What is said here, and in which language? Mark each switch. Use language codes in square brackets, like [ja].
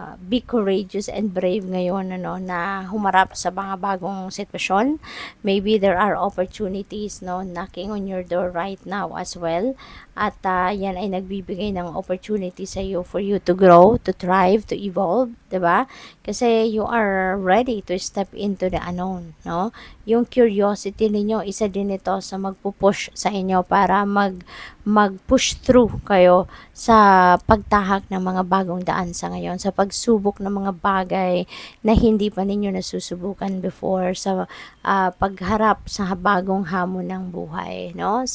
[tl] be courageous and brave ngayon, ano, na humarap sa mga bagong sitwasyon. [en] Maybe there are opportunities, no, knocking on your door right now as well. [tl] At yan ay nagbibigay ng opportunity sa iyo for you to grow, to thrive, to evolve, 'di ba? [en] Kasi you are ready to step into the unknown, no? [tl] Yung curiosity ninyo, isa din ito sa magpupush sa inyo para mag-push through kayo sa pagtahak ng mga bagong daan sa ngayon, sa pagsubok ng mga bagay na hindi pa ninyo nasusubukan before, sa pagharap sa bagong hamon ng buhay, no?